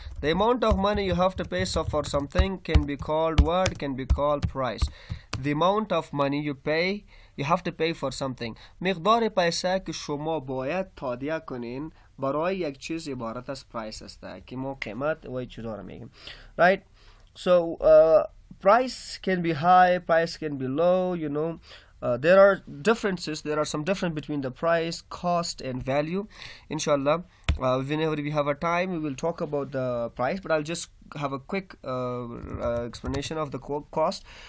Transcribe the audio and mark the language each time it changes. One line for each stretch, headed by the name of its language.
English: The amount of money you have to pay for something can be called what? Can be called price. The amount of money you have to pay for something.
Persian: مقدار پیسه که شما باید تادیه کنین برای یک چیز عبارت از price است که ما قیمت و چیزا رو میگیم.
English: Right? So price can be high, price can be low, you know. There are differences, there are some difference between the price, cost and value. Inshallah, whenever we have a time, we will talk about the price, but I'll just have a quick explanation of the cost.